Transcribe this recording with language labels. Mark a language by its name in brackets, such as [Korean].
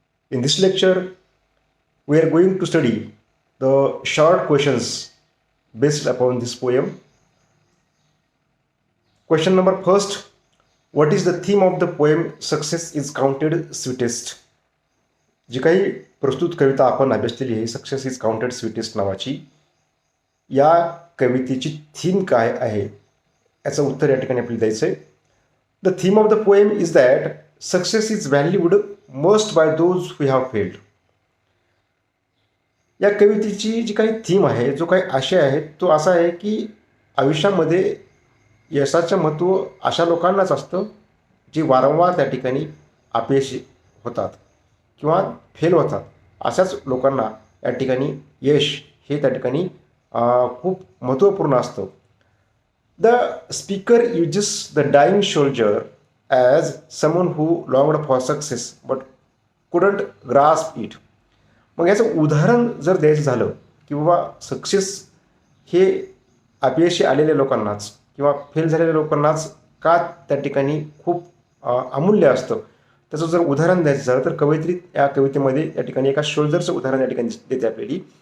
[English] In this lecture, we are going to study the short questions based upon this poem. Question number first, what is the theme of the poem Success is Counted Sweetest? [Marathi] जी काही प्रस्तुत कविता आपण अभ्यासलेली आहे success is counted sweetest नावाची, या कवितेची theme काय आहे याचं उत्तर या ठिकाणी आपल्याला द्यायचं आहे. [English] The theme of the poem is that success is valued most by those who have failed. [Marathi] या कवितेची जी काही थीम आहे, जो काही आशय आहे, तो असा आहे की आयुष्यामध्ये यशाचं महत्त्व अशा लोकांनाच असतं जे वारंवार त्या ठिकाणी अपयशी होतात किंवा फेल होतात. अशाच लोकांना या ठिकाणी यश हे त्या ठिकाणी खूप महत्त्वपूर्ण असतं. [English] The speaker uses the dying soldier as someone who longed for success but couldn't grasp it. [Marathi] मग याचं उदाहरण जर द्यायचं झालं की बाबा सक्सेस हे अपयशी आलेल्या लोकांनाच किंवा फेल झालेल्या लोकांनाच का त्या ठिकाणी खूप अमूल्य असतं, त्याचं जर उदाहरण द्यायचं झालं तर कवयित्री या कवितेमध्ये या ठिकाणी एका शोल्जरचं उदाहरण या ठिकाणी देते आपल्याला.